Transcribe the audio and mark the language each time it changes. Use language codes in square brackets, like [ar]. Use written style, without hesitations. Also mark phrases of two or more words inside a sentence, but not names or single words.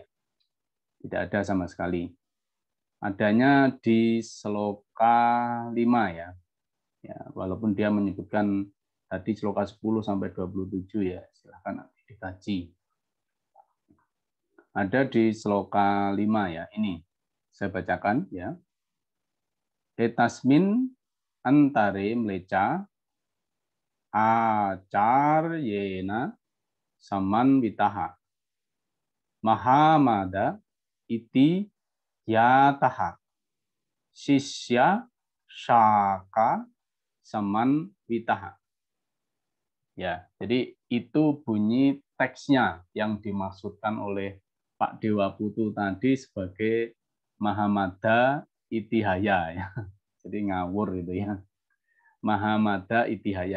[id] Tidak ada sama sekali. Adanya di sloka 5 ya. Ya, walaupun dia menyebutkan tadi sloka 10 sampai 27 ya, silahkan dikaji. Ada di sloka 5 ya. Ini saya bacakan ya. [sa] Etasmin antare mleca acaryena samanvitaha Mahamada iti yataha sisya shaka samanvitaha. [id] Ya, jadi itu bunyi teksnya yang dimaksudkan oleh Pak Dewa Putu tadi sebagai Mahamada Itihaya ya. Jadi ngawur itu ya. Mahamada Itihaya.